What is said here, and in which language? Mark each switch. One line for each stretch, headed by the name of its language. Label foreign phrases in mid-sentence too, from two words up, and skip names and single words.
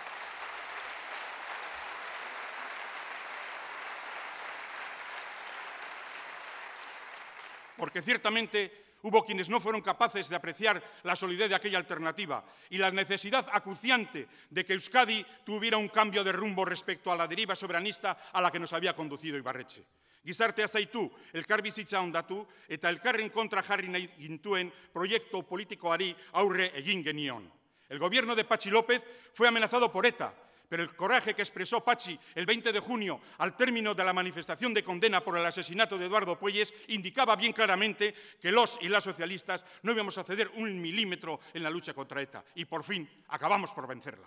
Spanish: Porque ciertamente hubo quienes no fueron capaces de apreciar la solidez de aquella alternativa y la necesidad acuciante de que Euskadi tuviera un cambio de rumbo respecto a la deriva soberanista a la que nos había conducido Ibarretxe.
Basque: Gizartea zaitu, elkarbizitza ondatu eta elkarren kontra jarri nahi gintuen proiektu politikoari aurre egin genion.
Spanish: El gobierno de Patxi López fue amenazado por ETA, pero el coraje que expresó Patxi el 20 de junio al término de la manifestación de condena por el asesinato de Eduardo Puelles indicaba bien claramente que los y las socialistas no íbamos a ceder un milímetro en la lucha contra ETA y por fin acabamos por vencerla.